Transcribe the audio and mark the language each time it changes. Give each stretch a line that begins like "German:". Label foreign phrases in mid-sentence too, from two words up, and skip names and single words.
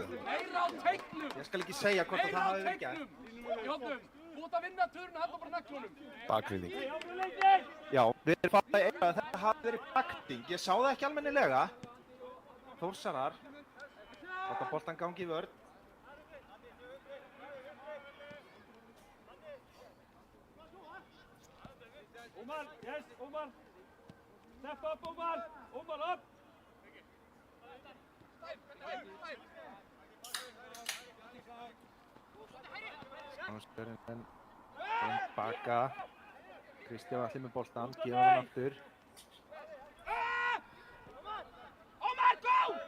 Icelandic: Ég skal ekki segja hvort að það hafi verið gert. Bakriðing. Já, við erum fattað að þetta hafi verið bakting. Ég sá það ekki almennilega. Þórsarar. Láta boltan gangi í vörn.
English: Omar, yes, Omar. Step up, Omar. Omar, up.
Icelandic: Sörensen baka. Kristján allir með boltan, gefa hann aftur.
English: Omar, go!